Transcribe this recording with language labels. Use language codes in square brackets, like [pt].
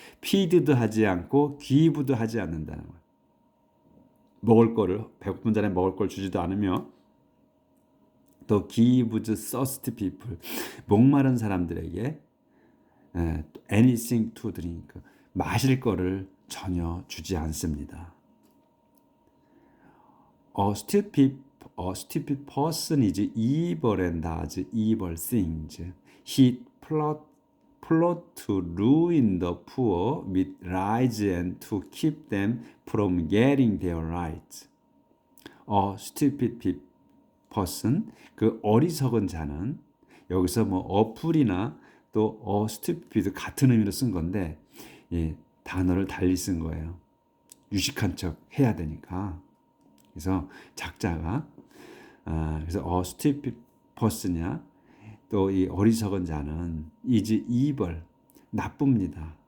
[ko] feed도 하지 않고 give도 하지 않는다는 거야. 먹을 거를 배고픈 사람에 먹을 걸 주지도 않으며 또 [en] gives thirsty people, [ko] 목마른 사람들에게 [en] anything to drink, [ko] 마실 거를 전혀 주지 않습니다. [en] A stupid person is evil and does evil things. He plot to ruin the poor with lies and to keep them from getting their rights. A stupid person, [ko] 그 어리석은 자는, 여기서 뭐 어플이나 또 stupid 같은 의미로 쓴 건데 단어를 달리 쓴 거예요. 유식한 척 해야 되니까. 그래서 작자가 그래서 [en] stupid person [ko] 이냐 또 이 어리석은 자는 is evil, 나쁩니다.